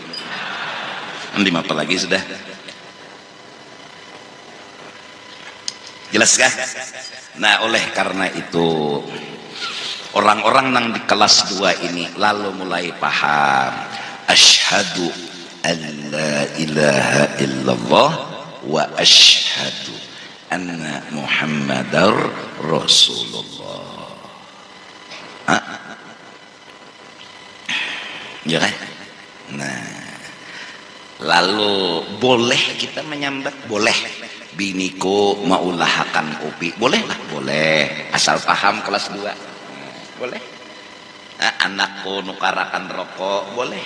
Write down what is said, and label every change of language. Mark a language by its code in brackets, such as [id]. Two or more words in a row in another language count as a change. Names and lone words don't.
[bjn] Nanti apa lagi sudah? Jelas kah? Nah oleh karena itu orang-orang yang di kelas 2 ini lalu mulai paham [ar] أشهد أن لا إله إلا الله وأشهد أن محمدا رسول الله. [bjn] ya kan? Nah, lalu boleh kita menyambat, boleh. Biniku mau ulahakan kopi, boleh lah, boleh, asal paham kelas 2. Boleh. Nah, anakku nukarakan rokok, boleh.